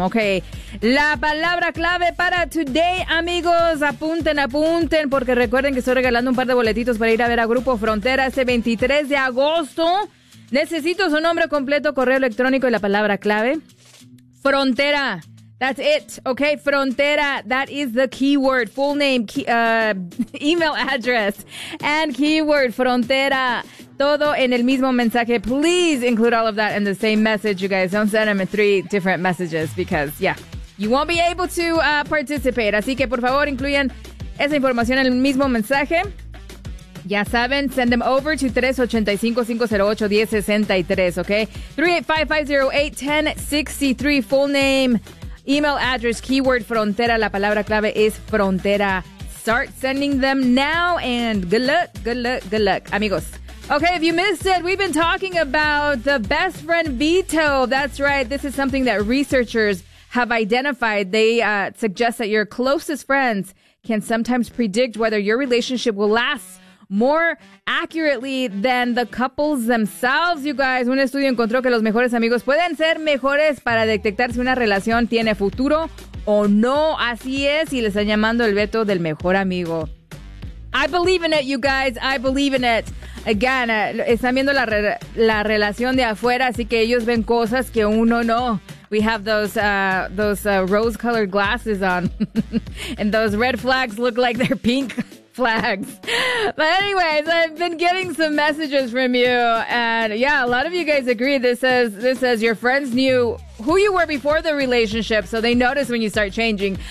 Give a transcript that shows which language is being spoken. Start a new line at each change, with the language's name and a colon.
Spanish: Ok, la palabra clave para
English: today,
Spanish: amigos, apunten, porque recuerden que estoy regalando un par de boletitos para ir a ver a Grupo Frontera este 23 de agosto. Necesito su nombre completo, correo electrónico y la palabra clave.
English: Frontera, that's it, ok, Frontera, that is the keyword, full name, email address, and keyword, Frontera.
Spanish: Todo en el mismo mensaje.
English: Please include all of that in the same message, you guys. Don't send them three different messages because, yeah, you won't be able to participate.
Spanish: Así que, por favor, incluyan esa información en el mismo mensaje. Ya saben,
English: send them over to 385-508-1063, ¿ok? 385-508-1063, full name, email address, keyword, frontera.
Spanish: La palabra clave es frontera.
English: Start sending them now and good luck, amigos. Okay, if you missed it, we've been talking about the best friend veto. That's right. This is something that researchers have identified. They suggest that your closest friends can sometimes predict whether your relationship will last more accurately than the couples themselves. You guys,
Spanish: un estudio encontró que los mejores amigos pueden ser mejores para detectar si una relación tiene futuro o no. Así es, y le están llamando el veto del mejor amigo.
English: I believe in it, you guys. I believe in it. Again,
Spanish: están viendo la relación de afuera, así que ellos ven cosas que uno no.
English: We have those rose-colored glasses on. And those red flags look like they're pink flags. But anyways, I've been getting some messages from you. And yeah, a lot of you guys agree. This says your friends knew who you were before the relationship, so they notice when you start changing.